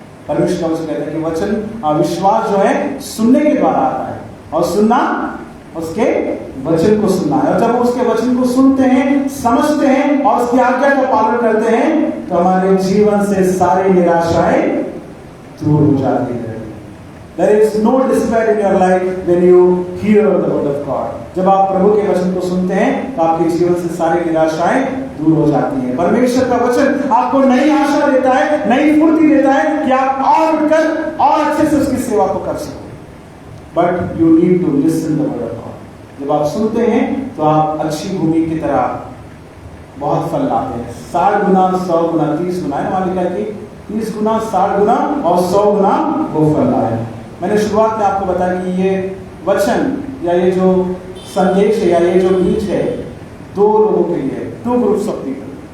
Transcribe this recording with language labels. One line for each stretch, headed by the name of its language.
Hindi: परमेश्वर का वचन कहता है कि वचन विश्वास जो है सुनने के द्वारा आता है और सुनना उसके वचन को सुनना है। और जब उसके वचन को सुनते हैं, समझते हैं और उसकी आज्ञा का पालन करते हैं तो हमारे जीवन से सारी निराशाएं दूर हो जाती है।
English: There is no despair in your life when you hear the word of God.
Hindi: जब आप प्रभु के वचन को सुनते हैं तो आपके जीवन से सारी निराशाएं दूर हो जाती हैं। परमेश्वर का वचन आपको नई आशा देता है, नई फुर्ती देता है कि आप और उठकर और अच्छे से उसकी सेवा को कर सको।
English: But you need to listen the word of God.
Hindi: जब आप सुनते हैं तो आप अच्छी भूमि की तरह बहुत फल लाते हैं। 60 गुना, 100 गुना, 30 गुना है। वहां लिखा है कि 30 गुना, 60 गुना और 100 गुना वो फल लाए। मैंने शुरुआत में आपको बताया कि ये वचन या ये जो संदेश है या ये जो बीज है 2 लोगों के लिए, 2 ग्रुप्स ऑफ पीपल।